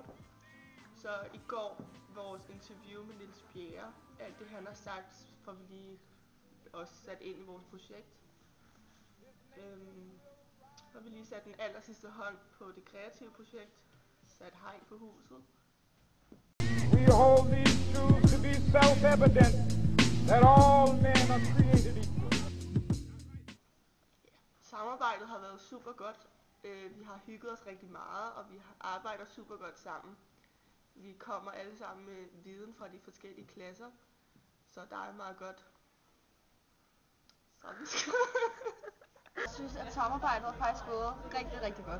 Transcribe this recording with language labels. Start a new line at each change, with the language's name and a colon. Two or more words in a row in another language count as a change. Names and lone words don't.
Danish: Så i går, vores interview med Niels Bjerre, alt det han har sagt, får vi lige også sat ind i vores projekt. Så har vi lige sat den aller sidste hånd på det kreative projekt, sat hegn på huset.
English: We hold these truths to be self-evident, that all men are created equal.
Danish: Samarbejdet har været super godt. Vi har hygget os rigtig meget, og vi arbejder super godt sammen. Vi kommer alle sammen med viden fra de forskellige klasser, så der er meget godt. Jeg synes, at samarbejdet er faktisk gået rigtig, rigtig godt.